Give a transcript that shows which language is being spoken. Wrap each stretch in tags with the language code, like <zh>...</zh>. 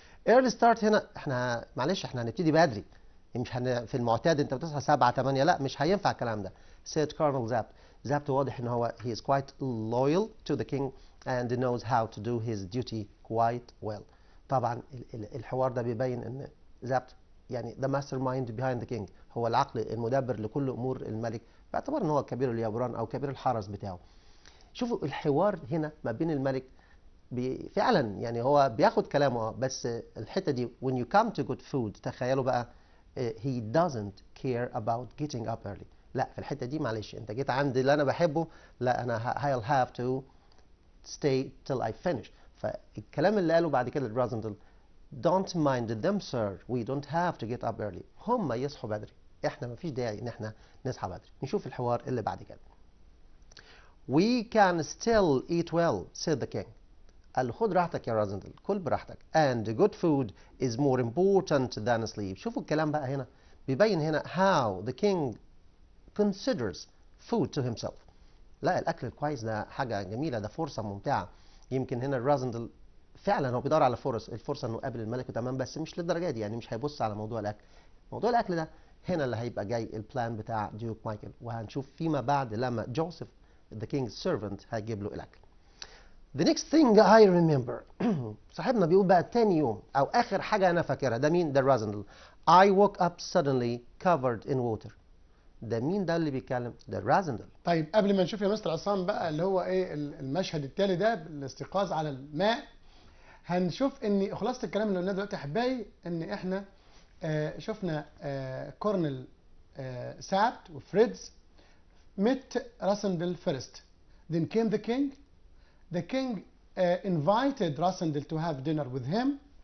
<en>early start</en> <ar>هنا احنا معلش احنا هنبتدي بدري، مش في المعتاد انت بتصحى 7 8، لا مش هينفع الكلام ده.</ar> <en>said Colonel Zapt.</en> <ar>زابت واضح ان هو</ar> <en>he is quite loyal to the king and knows how to do his duty quite well.</en> <ar>طبعا الحوار ده بيبين ان زابت يعني</ar> <en>the mastermind behind the king،</en> <ar>هو العقل المدبر لكل امور الملك، باعتبار ان هو كبير اليابران او كبير الحرس بتاعه. شوفوا الحوار هنا ما بين الملك فعلا يعني هو بياخد كلامه بس الحته دي</ar> <en>when you come to good food</en> <ar>تخيلوا بقى</ar> <en>he doesn't care about getting up early.</en> <ar>لا في الحته دي معلش انت جيت عند اللي انا بحبه، لا انا</ar> <en>I'll have to stay till I finish.</en> <ar>فالكلام اللي قاله بعد كده الرازندل</ar> <en>don't mind them sir we don't have to get up early.</en> <ar>هم يصحوا بدري، احنا ما فيش داعي ان احنا نصحى بدري. نشوف الحوار اللي بعد كده.</ar> <en>we can still eat well said the king.</en> <ar>قال له خد راحتك يا رازندل، كل براحتك</ar> <en>and good food is more important than sleep.</en> <ar>شوفوا الكلام بقى هنا بيبين هنا</ar> <en>how the king considers food to himself.</en> <ar>لا الاكل الكويس ده حاجه جميله، ده فرصه ممتعه. يمكن هنا الرازندل فعلا هو بيدور على الفرصه انه يقابل الملك وتمام، بس مش للدرجه دي يعني، مش هيبص على موضوع الاكل. موضوع الاكل ده هنا اللي هيبقى جاي البلان بتاع ديوك مايكل، وهنشوف فيما بعد لما جوزيف</ar> <en>the king's servant</en> <ar>هيجيب له الاكل.</ar> <en>The next thing I remember</en> <ar>صاحبنا بيقول بقى تاني يوم او اخر حاجه انا فاكرها، ده مين؟ ده الرازندل.</ar> <en>I woke up suddenly covered in water.</en> <ar>ده مين ده اللي بيتكلم؟ ده الرازندل. طيب قبل ما نشوف يا مستر عصام بقى اللي هو ايه المشهد التالي ده الاستيقاظ على الماء، هنشوف ان خلاصه الكلام اللي قلناه دلوقتي يا احبائي ان احنا شفنا كورنل سابت وفريدز</ar> <en>met Rassendyll first. Then came the king. The king invited Rassendyll to have dinner with him.</en>